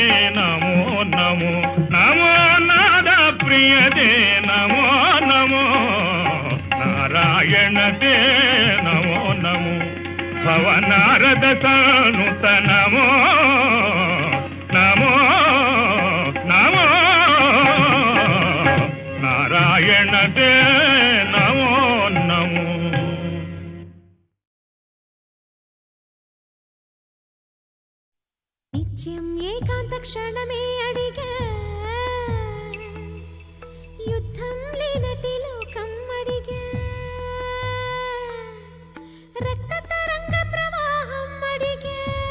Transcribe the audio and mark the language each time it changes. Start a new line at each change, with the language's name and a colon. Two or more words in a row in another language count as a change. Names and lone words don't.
Sanskrit: नमो नमो नमो नाद प्रिय दे नमो नमो नारायण दे नमो नमो भवनारद सनुत नमो नमो नमो नारायण दे नमो नमो
Telugu: నిత్యం ఏకాంత క్షణమే అడిగా యుద్ధం లేనటి లోకం అడిగా రక్త తరంగ ప్రవాహం అడిగా